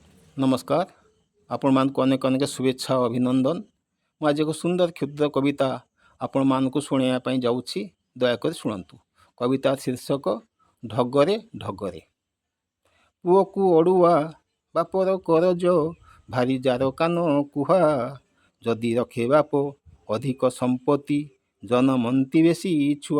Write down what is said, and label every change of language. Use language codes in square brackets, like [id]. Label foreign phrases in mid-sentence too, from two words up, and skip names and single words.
[or] नमस्कार। ଆପଣ ମାନକ ଅନେକ ଅନେକ ଶୁଭେଚ୍ଛା ଔର ଅଭିନନ୍ଦନ। ମୁଁ ଆଜି ଏକ ସୁନ୍ଦର କ୍ଷୁଦ୍ର କବିତା ଆପଣମାନଙ୍କୁ ଶୁଣାଇବା ପାଇଁ ଯାଉଛି। ଦୟାକରି ଶୁଣନ୍ତୁ। କବିତା ଶୀର୍ଷକ ଢଗରେ ଢଗରେ। ପୁଅକୁ ଅଡ଼ୁଆ ବାପର କରଜ, ଭାରି ଜାର କାନ କୁହା। ଯଦି ରଖେ ବାପ ଅଧିକ ସମ୍ପତ୍ତି, ଜନମନ୍ତି ବେଶୀ ଛୁଆ।